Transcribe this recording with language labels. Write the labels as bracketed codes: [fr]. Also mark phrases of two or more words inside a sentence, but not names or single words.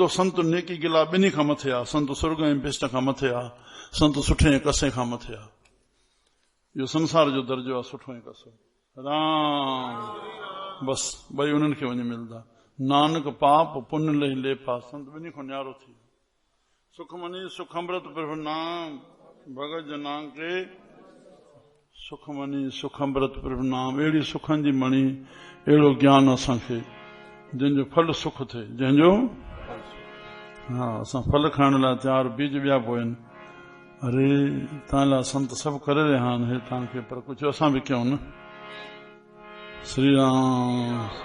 [sd] संत नेकी गिला ॿिन्ही खां मथे आहे। संत सुर्ग ऐं बिष्ट खां मथे आहे, संत सुठे ऐं कसे खां मथे आहे। इहो संसार जो दर्जो आहे, सुठो ऐं कसो। राम बस ॿई उन्हनि खे वञी मिलंदा। [pa] नानक पाप पुण्य लही लेपा। [sd] संत ॿिन्ही खां न्यारो थी। [pa] सुखमनी सुखमृत प्रभु नाम, भगत जनां के सुखमनी सुखमृत प्रभु नाम। [sd] अहिड़ी सुखनि जी मणी, अहिड़ो ज्ञान असांखे, जंहिंजो फल सुख थिए, जंहिंजो। हा, असां फल खाइण लाइ तयार, बीज ॿिया पोइनि। अरे तव्हां लाइ संत सभु करे रहिया आहिनि हे तव्हांखे, पर कुझु असां बि कयूं न। श्री राम।